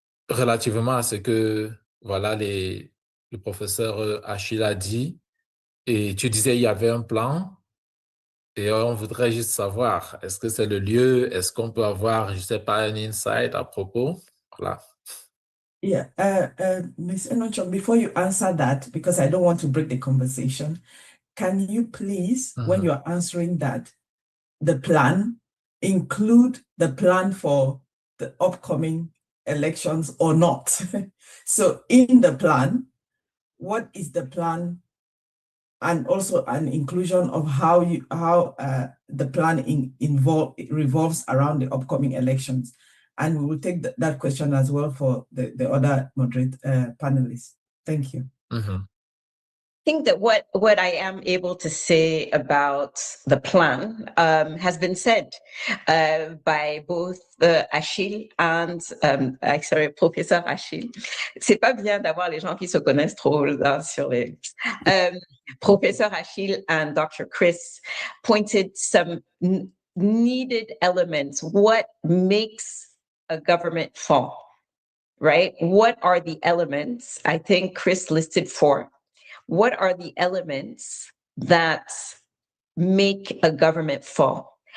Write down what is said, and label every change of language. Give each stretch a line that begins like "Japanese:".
French: Relativement à ce que voilà, le professeur Achille a dit, et tu disais il y avait un plan, et on voudrait juste savoir, est-ce que c'est le lieu, est-ce qu'on peut avoir, je ne sais pas, un insight à propos? Voilà.
English: Yeah, Ms. Enonchong, before you answer that, because I don't want to break the conversation, can you please, when you're answering that, the plan, include the plan for the upcoming elections or not? So in the plan, what is the plan? And also an inclusion of how the plan revolves around the upcoming elections. And we will take that question as well for the other moderate panelists. Thank you. I think that what I am able to say about the plan has been said by both Achille and sorry, Professeur Achille.
French: C'est pas bien d'avoir les gens qui se connaissent trop sur les.
English: Professor Achille and Dr. Chris pointed some needed elements. What makes a government fall, right? What are the elements? I think Chris listed 4. What are the elements that make a government fall?